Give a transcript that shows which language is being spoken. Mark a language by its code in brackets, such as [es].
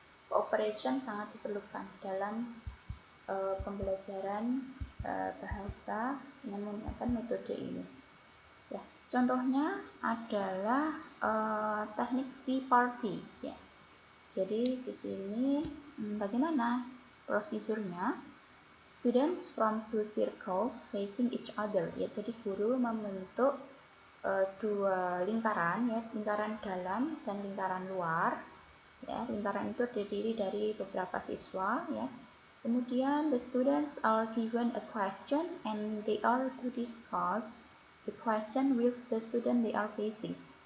[id] Cooperation sangat diperlukan dalam pembelajaran bahasa dengan menggunakan metode ini. Ya, contohnya adalah teknik tea party ya. Jadi di sini bagaimana prosedurnya? [en] Students from two circles facing each other ya. [id] Jadi guru membentuk dua lingkaran ya, lingkaran dalam dan lingkaran luar ya. Lingkaran itu terdiri dari beberapa siswa ya. [en] Kemudian the students are given a question and they are to discuss the question with the student they are facing.